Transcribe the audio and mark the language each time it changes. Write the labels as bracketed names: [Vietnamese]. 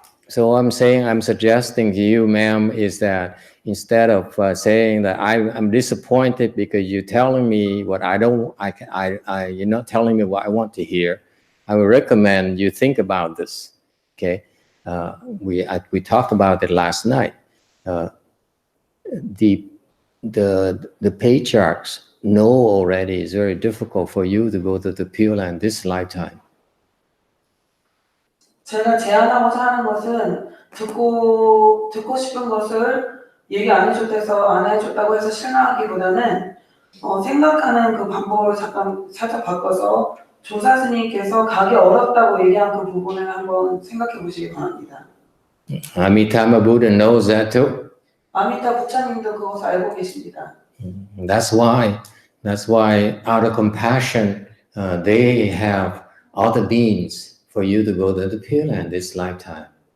[English] So I'm suggesting to you, ma'am, is that instead of saying that I'm disappointed because you're telling me what you're not telling me what I want to hear, I would recommend you think about this. Okay, we talked about it last night. The patriarchs know already it's very difficult for you to go to the Pure Land this lifetime. [Korean] 제가 제안하고자 하는 것은 듣고 싶은 것을 얘기 안 해줬다고 해서 실망하기보다는 생각하는 그 방법을 살짝 바꿔서 조사 스님께서 가기 어렵다고 얘기한 그 부분을 한번 생각해 보시기 바랍니다. [English] Amitabha Buddha knows that too. [Korean] 아미타 부처님도 그것을 알고 계십니다. [English] That's why out of compassion they have other means for you to go to the Pure Land this lifetime.